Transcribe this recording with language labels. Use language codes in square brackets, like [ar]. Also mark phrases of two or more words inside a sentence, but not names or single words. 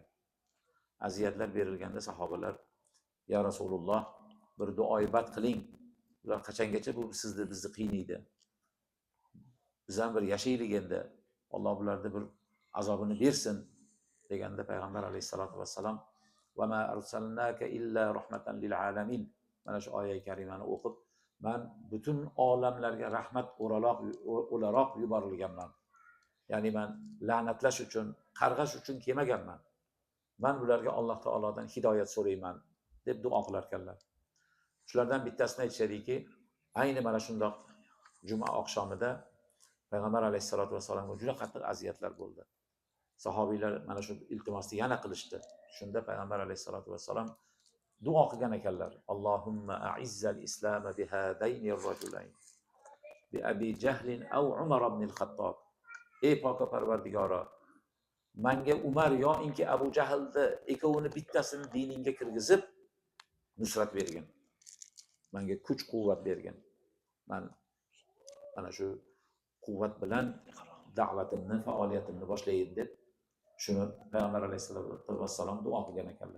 [uz] Aziyatlar berilganda sahobalar, [ar] يا رسول الله, [uz] bir duoibat qiling. Ular qachongacha bu bizni qiynaydi. Biz ham bir yashaylik endi. Alloh bularga bir azobini bersin deganda Payg'ambar [ar] عليه الصلاة والسلام وما أرسلناك إلا رحمة للعالمين [uz] mana shu oyat karimani o'qib, men butun olamlarga rahmat o'laroq yuborilganman. Ya'ni men la'natlash uchun, qarg'ash uchun kelmaganman. Men bularga Alloh taolodan hidoyat so'rayman deb duo qilar ekanlar. Shulardan bittasini aytishadiki, ayni mana shundoq juma oqshomida Payg'ambar [ar] عليه الصلاة والسلام [uz] juda qattiq aziyatlar bo'ldi. Sahobiylar mana shu iltimosni yana qilishdi. Shunda Payg'ambar [ar] عليه الصلاة والسلام [uz] duo qilgan ekanlar. [ar] اللهم أعز الإسلام بهذين الرجلين بأبي جهل أو عمر بن الخطاب. [uz] Ey pok Parvardigoro, menga Umar yoinki Abu Jahlni ikkovini bittasini diningga kirgizib nusrat bergin. Menga kuch-quvvat bergin. Men mana shu quvvat bilan da'vatimni, faoliyatimni boshlayin deb shuni Payg'ambar [ar] عليه الصلاة والسلام [uz] duo qilgan ekanlar.